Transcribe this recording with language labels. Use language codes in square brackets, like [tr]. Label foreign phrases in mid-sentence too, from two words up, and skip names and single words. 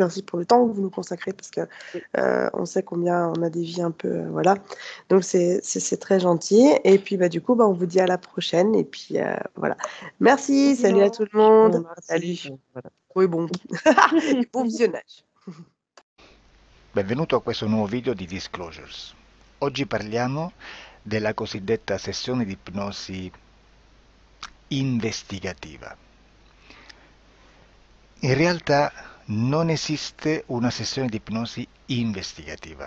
[fr] Merci pour le temps que vous nous consacrez parce que Oui, on sait combien on a des vies un peu. Voilà. Donc, c'est très gentil. Et puis, bah, du coup, bah, on vous dit à la prochaine. Et puis, voilà. bon Merci. Salut à tout le dimanche, bon monde. mardi. Salut. Bon, voilà. Oui, bon. Et bon visionnage. [it] Benvenuto a questo nuovo video di Disclosures. Oggi parliamo della cosiddetta sessione di ipnosi investigativa. In realtà non esiste una sessione di ipnosi investigativa.